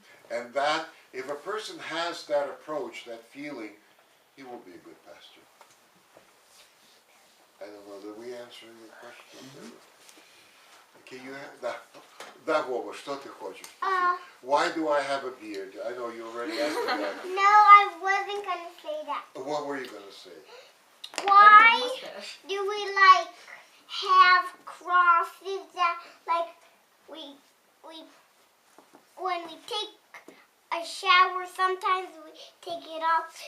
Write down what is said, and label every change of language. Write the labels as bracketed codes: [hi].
[en] And that, if a person has that approach, that feeling, he will be a good pastor. I don't know, did we answer your question? Okay, you have, [ru] да, Вова, что ты хочешь? [en] Why do I have a beard? I know you already asked me that. No, I wasn't going to say that. What were you going to say? Why do we have crosses that we when we take a shower, sometimes we take it off?